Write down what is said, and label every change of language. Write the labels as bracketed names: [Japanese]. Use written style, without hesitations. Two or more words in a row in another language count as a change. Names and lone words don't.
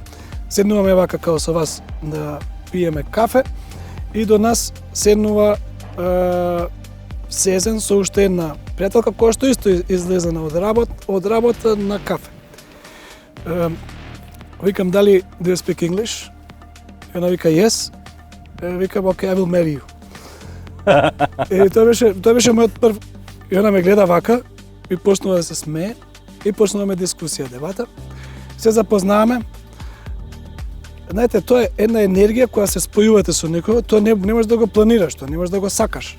[Macedonian] Седнуваме вака као со вас да пиеме кафе и до нас седнува Сезен со уште една пријателка која што исто излезена од работа на кафе. Викам, дали [English] do you speak English? [Macedonian] И она вика yes. Викам, [English] okay, I will marry you. [Macedonian] И тоа беше мојот прв. И она ме гледа вака и почнува да се смее и почнуваме дискусија, дебата. Се запознаваме. Знаете, тоа е една енергија која се спојувате со некој, тоа не можеш да го планираш, тоа не можеш да го сакаш.